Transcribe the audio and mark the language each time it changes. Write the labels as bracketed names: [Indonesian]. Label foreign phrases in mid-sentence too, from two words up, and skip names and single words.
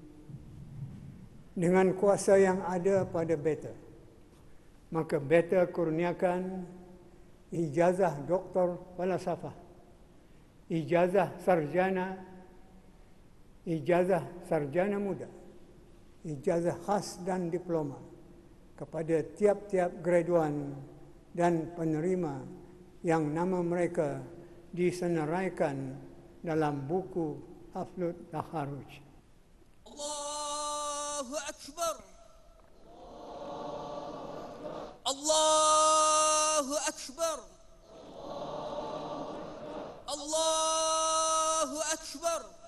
[Malay] Dengan kuasa yang ada pada beta, maka beta kurniakan ijazah doktor falsafah, ijazah sarjana muda, ijazah khas dan diploma kepada tiap-tiap graduan dan penerima yang nama mereka disenaraikan dalam buku Haflut Takharuj. [Arabic] الله أكبر. الله أكبر. الله أكبر.